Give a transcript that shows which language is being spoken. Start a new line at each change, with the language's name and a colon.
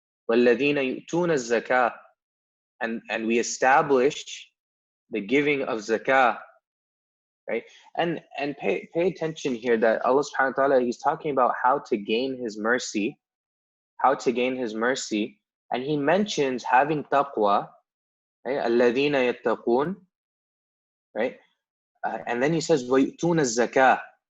Arabic: وَالَّذِينَ يُؤْتُونَ الزَّكَاةَ,
English: and we establish the giving of zakah, right? And pay attention here that Allah subhanahu wa ta'ala, he's talking about how to gain his mercy, and he mentions having taqwa, right?
Arabic: الَّذِينَ يَتَّقُونَ,
English: right? And then he says
Arabic: وَيُؤْتُونَ الزَّكَاةَ.